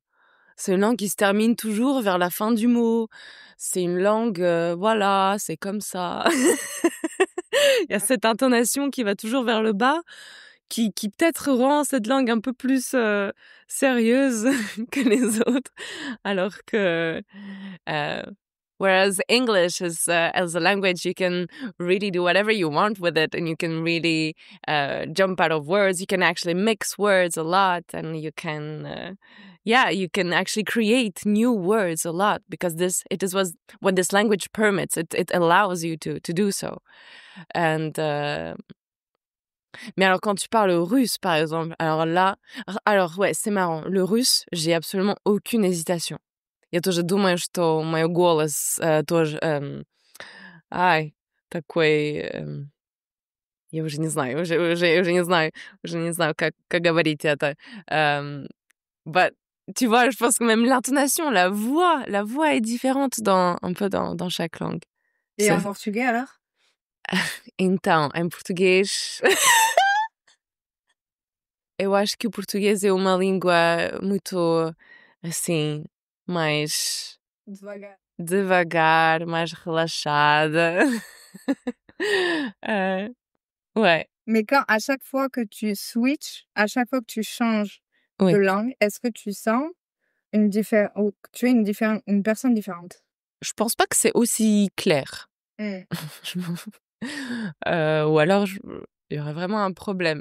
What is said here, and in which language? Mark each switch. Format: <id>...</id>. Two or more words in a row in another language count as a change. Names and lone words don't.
<fr>C'est une langue qui se termine toujours vers la fin du mot. C'est une langue, voilà, c'est comme ça. Il y a cette intonation qui va toujours vers le bas, qui peut-être rend cette langue un peu plus sérieuse que les autres. Alors que,</fr> <en>whereas English is as a language, you can really do whatever you want with it, and you can really jump out of words. You can actually mix words a lot, and you can. You can actually create new words a lot because it is what this language permits. It allows you to do so.</en> <fr>And mais alors quand tu parles russe par exemple, alors ouais, c'est marrant. Le russe, j'ai absolument aucune hésitation.</fr> <ru>Я тоже думаю, что мой голос тоже такой я уже не знаю, уже не знаю, как говорить это.</ru> <fr>But tu vois, je pense que même l'intonation, la voix est différente un peu dans chaque langue. Et en portugais alors?</fr> <pt>Então, em português, eu acho que o português é uma língua muito, assim, mais devagar, mais relaxada.</pt> <fr>Ouais. Mais à chaque fois que tu switches, à chaque fois que tu changes Oui. de langue, est-ce que tu sens ou que tu es une personne différente? Je pense pas que c'est aussi clair. Ou alors il y aurait vraiment un problème.</fr>